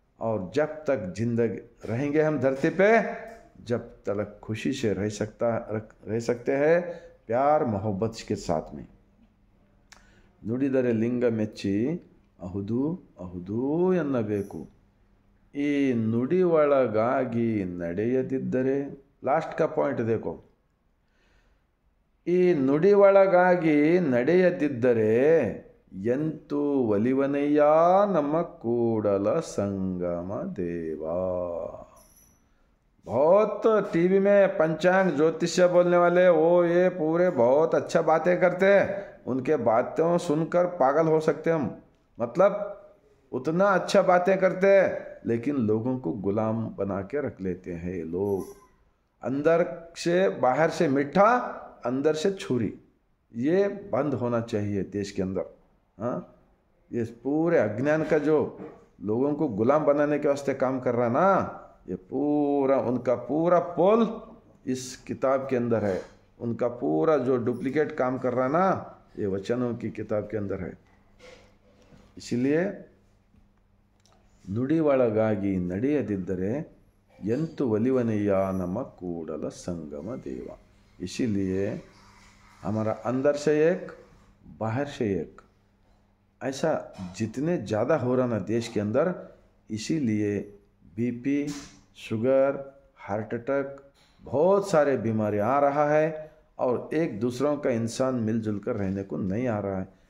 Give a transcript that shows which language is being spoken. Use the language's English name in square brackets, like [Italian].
[Hindi] और जब तक जिंदगी रहेंगे हम धरती पे, जब तक खुशी से रह सकते हैं, प्यार मोहब्बत के साथ में। [Kannada] नुडिदरे लिंग मेच्ची अहुदु अहुदु ಎನ್ನಬೇಕು। ಈ ನುಡಿ ಒಳಗಾಗಿ ನಡೆಯದಿದ್ದರೆ, [Hindi] लास्ट का पॉइंट देखो, [Kannada] ಈ ನುಡಿ ಒಳಗಾಗಿ ನಡೆಯದಿದ್ದರೆ ಎಂತೂ ಒಲಿವನಯ್ಯ ನಮ್ಮ ಕೂಡಲ ಸಂಗಮ देवा। [Hindi] बहुत टीवी में पंचांग ज्योतिष्य बोलने वाले वो ये पूरे बहुत अच्छा बातें करते हैं, उनके बातों सुनकर पागल हो सकते हम। मतलब उतना अच्छा बातें करते हैं, लेकिन लोगों को गुलाम बना के रख लेते हैं लोग। अंदर से, बाहर से मीठा, अंदर से छुरी, ये बंद होना चाहिए देश के अंदर। हाँ, ये पूरे अज्ञान का जो लोगों को गुलाम बनाने के वास्ते काम कर रहा ना, ये पूरा उनका पूरा पोल इस किताब के अंदर है। उनका पूरा जो डुप्लीकेट काम कर रहा ना, ये वचनों की किताब के अंदर है। इसीलिए [Kannada] ನುಡಿ ಒಳಗಾಗಿ ನಡೆಯದಿದ್ದರೆ ಎಂತು ಒಲಿವನಯ್ಯ ನಮ್ಮ ಕೂಡಲ संगम देवा। [Hindi] इसीलिए हमारा अंदर से एक, बाहर से एक, ऐसा जितने ज़्यादा हो रहा ना देश के अंदर, इसीलिए बीपी, शुगर, हार्ट अटैक, बहुत सारे बीमारी आ रहा है और एक दूसरों का इंसान मिलजुल कर रहने को नहीं आ रहा है।